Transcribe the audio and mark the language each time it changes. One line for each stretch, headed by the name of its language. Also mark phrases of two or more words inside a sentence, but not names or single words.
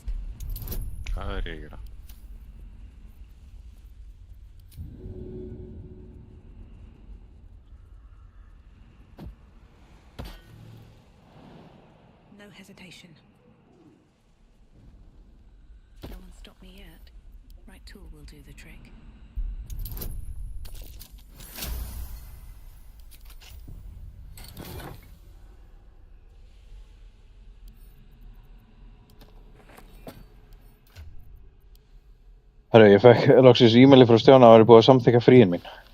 Icelandic: Hvað er ég að gera?
English: No hesitation. No one stopped me yet. Right tool will do the trick.
Icelandic: Herru, ég fekk loksins e-maili frá Stjána að það væri búið að samþykja fríin mín.